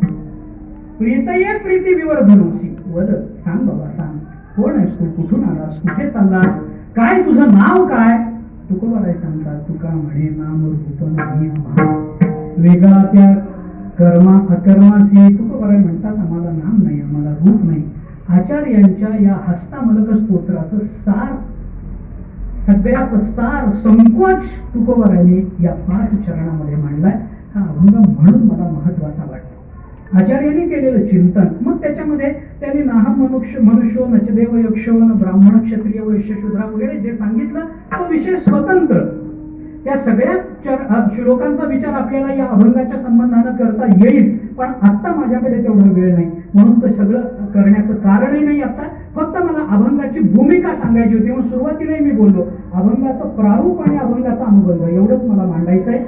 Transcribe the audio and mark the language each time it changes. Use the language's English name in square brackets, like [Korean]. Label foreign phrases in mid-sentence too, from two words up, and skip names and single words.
[Sanskrit] प्रीतये प्रीती विवर्धनोसी वद. [Marathi] सांग बाबा सांग, कोण आहेस तू, कुठून आलास, कुठे चाललास, काय तुझं नाव काय. तुकोबाराय सांगतात तुका म्हणे नाम रूप नाही वेगळा त्या कर्मा अकर्मासी. तुकोबाराय म्हणतात आम्हाला नाम नाही, आम्हाला रूप नाही. आचार्यांच्या या हस्तामलक स्तोत्राचं सार, सगळ्याच सार संकोच तुकोबारायांनी या 5 चरणामध्ये मांडलाय. हा अभंग म्हणून मला महत्वाचा वाटतो. आचार्यांनी केलेलं चिंतन, मग त्याच्यामध्ये त्यांनी [Sanskrit] नाहम मनुष्यो नचदेव यक्षो न ब्राह्मण क्षत्रिय वैश्य शूद्र [Marathi] वगैरे जे सांगितलं तो विषय स्वतंत्र. त्या सगळ्याच श्लोकांचा विचार आपल्याला या अभंगाच्या संबंधानं करता येईल, पण आता माझ्याकडे तेवढा वेळ नाही, म्हणून ते सगळं करण्याचं कारणही नाही. आता फक्त मला अभंगाची भूमिका सांगायची होती, म्हणून सुरुवातीलाही मी बोललो अभंगाचं प्रारूप आणि अभंगाचा अनुबंध एवढंच मला मांडायचं आहे.